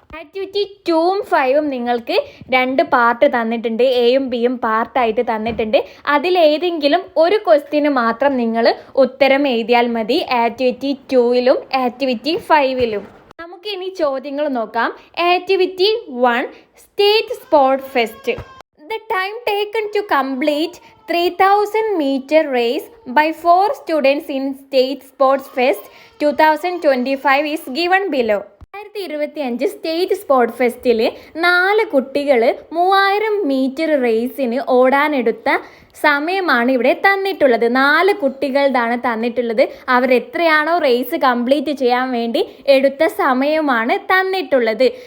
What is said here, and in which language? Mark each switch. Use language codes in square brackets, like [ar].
[ml] Activity 2ഉം 5ഉം നിങ്ങൾക്ക് 2 part തന്നിട്ടുണ്ട്. എയും ബിയും പാർട്ടായിട്ട് തന്നിട്ടുണ്ട്. അതിലേതെങ്കിലും ഒരു ക്വസ്റ്റ്യന് മാത്രം നിങ്ങൾ ഉത്തരം എഴുതിയാൽ മതി, ആക്ടിവിറ്റി 2ലും ആക്ടിവിറ്റി 5ലും. നമുക്ക് ഇനി ചോദ്യങ്ങൾ നോക്കാം. Activity 1, state sports fest. [en] The time taken to complete 3000 meter race by 4 students in State Sports Fest 2025 is given below. [ml] 2025 state sports ഫെസ്റ്റിൽ 4 കുട്ടികൾ 3000 മീറ്റർ റേസിന് ഓടാനെടുത്ത സമയമാണ് ഇവിടെ തന്നിട്ടുള്ളത്. 4 കുട്ടികളുടെ തന്നിട്ടുള്ളത്. അവരെത്രയാണോ റേസ് കംപ്ലീറ്റ് ചെയ്യാൻ വേണ്ടി എടുത്ത സമയമാണ് തന്നിട്ടുള്ളത്.